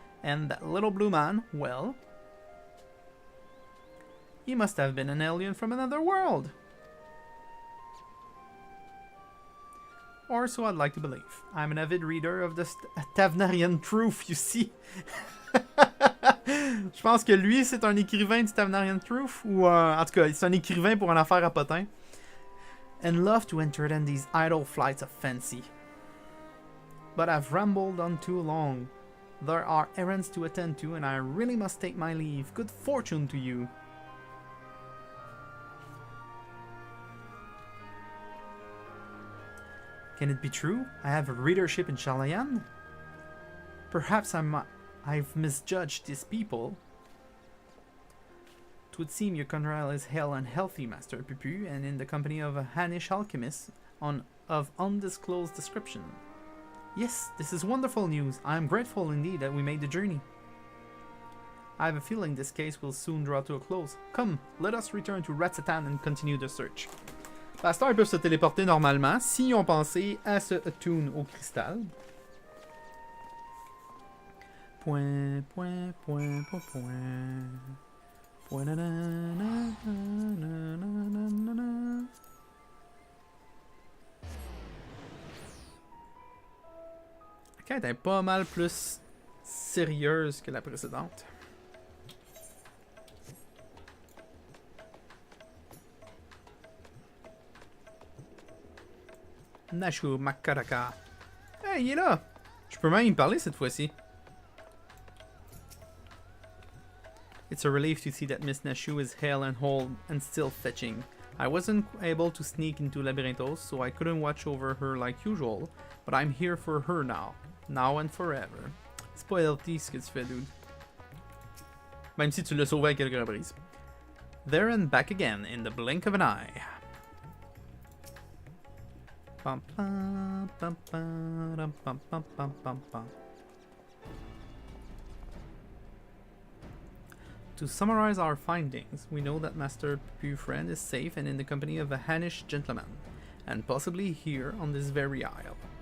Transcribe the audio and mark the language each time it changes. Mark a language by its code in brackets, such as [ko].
[en] And that little blue man, well, he must have been an alien from another world. Or so I'd like to believe. I'm an avid reader of the Tavnarian Truth, you see. [fr] Je pense que lui, c'est un écrivain du Tavnarian Truth, ou en tout cas, c'est un écrivain pour une affaire à potin. [en] And love to entertain these idle flights of fancy. But I've rambled on too long. There are errands to attend to, and I really must take my leave. Good fortune to you. Can it be true? I have a readership in Chalayan? Perhaps I've misjudged these people. 'Twould seem your Conrail is hale and healthy, Master Pupu, and in the company of a Hanish alchemist of undisclosed description. Yes, this is wonderful news. I am grateful indeed that we made the journey. I have a feeling this case will soon draw to a close. Come, let us return to Ratsatan and continue the search. [fr] Pasteur, ils peuvent se téléporter normalement s'ils ont pensé à se attune au cristal. Point, point, point, point, point. Point, na, na, na, na, na, na, na. La quête est pas mal plus sérieuse que la précédente. Nashu Makaraka. Hey, il est là! Je peux même y parler cette fois-ci. [en] It's a relief to see that Miss Nashu is hale and whole and still fetching. I wasn't able to sneak into Labyrinthos, so I couldn't watch over her like usual, but I'm here for her now. Now and forever. [fr] C'est pas healthy ce que tu fais, dude. Même si tu l'as sauvé à quelques reprises. [en] There and back again in the blink of an eye. Bum, bum, bum, bum, bum, bum, bum, bum, bum. To summarize our findings, we know that Master Pufriend is safe and in the company of a Hanish gentleman, and possibly here on this very isle.